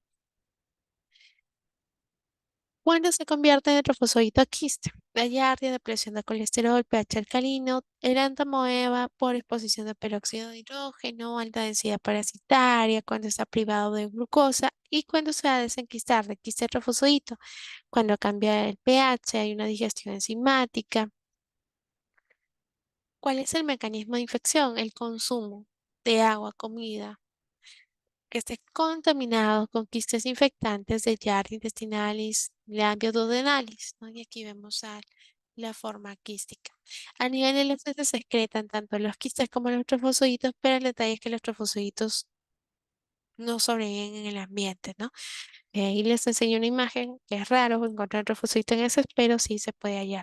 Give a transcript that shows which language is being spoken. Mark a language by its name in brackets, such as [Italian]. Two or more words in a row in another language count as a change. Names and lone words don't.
[Spanish] Cuando se convierte en trofozoito quiste, la yardia, depresión de colesterol, pH alcalino, erantamoeba por exposición de peróxido de hidrógeno, alta densidad parasitaria, cuando está privado de glucosa y cuando se va a desenquistar de quiste trofozoito, cuando cambia el pH, hay una digestión enzimática. ¿Cuál es el mecanismo de infección? El consumo de agua, comida, que esté contaminado con quistes infectantes de Yardia intestinalis, Lamblia duodenalis, ¿no? Y aquí vemos la forma quística. A nivel de las heces se excretan tanto los quistes como los trofozoitos, pero el detalle es que los trofozoitos no sobreviven en el ambiente, ¿no? Ahí les enseño una imagen que es raro encontrar trofozoitos en heces, pero sí se puede hallar.